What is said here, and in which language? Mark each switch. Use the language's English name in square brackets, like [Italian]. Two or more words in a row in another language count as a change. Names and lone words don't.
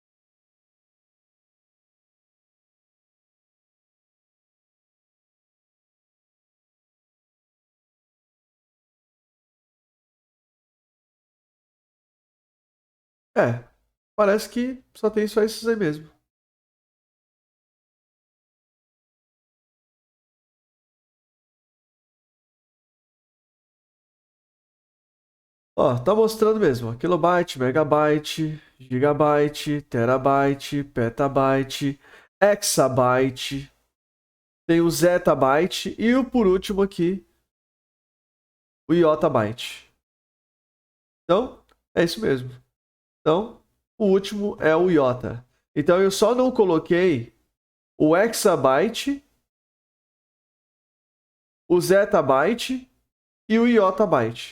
[Portuguese] É, parece que só tem só esses aí mesmo. Ó, tá mostrando mesmo. Ó, kilobyte, megabyte, gigabyte, terabyte, petabyte, hexabyte. Tem o zettabyte e o por último aqui, o iotabyte. Então, é isso mesmo. Então, o último é o iota. Então, eu só não coloquei o hexabyte, o zettabyte e o iotabyte.